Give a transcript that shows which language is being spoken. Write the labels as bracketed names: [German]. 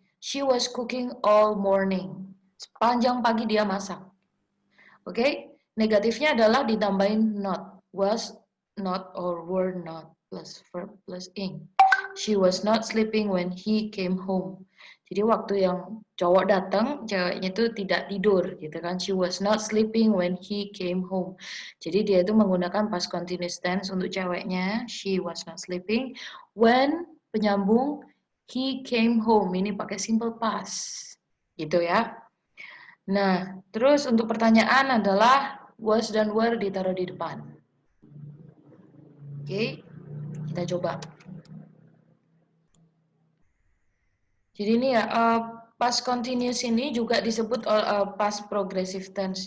[English] She was cooking all morning. [Indonesian] Sepanjang pagi dia masak. Oke? Negatifnya adalah ditambahin not. [English] Was not or were not plus verb plus ing. She was not sleeping when he came home. [Indonesian] Jadi waktu yang cowok datang, ceweknya itu tidak tidur gitu kan. [English] She was not sleeping when he came home. [Indonesian] Jadi dia itu menggunakan past continuous tense untuk ceweknya. [English] She was not sleeping when [Indonesian] penyambung [English] he came home. [Indonesian] Ini pakai simple past. Gitu ya. Nah, terus untuk pertanyaan adalah was dan were ditaruh di depan. Oke, kita coba. Jadi ini ya, past continuous ini juga disebut past progressive tense.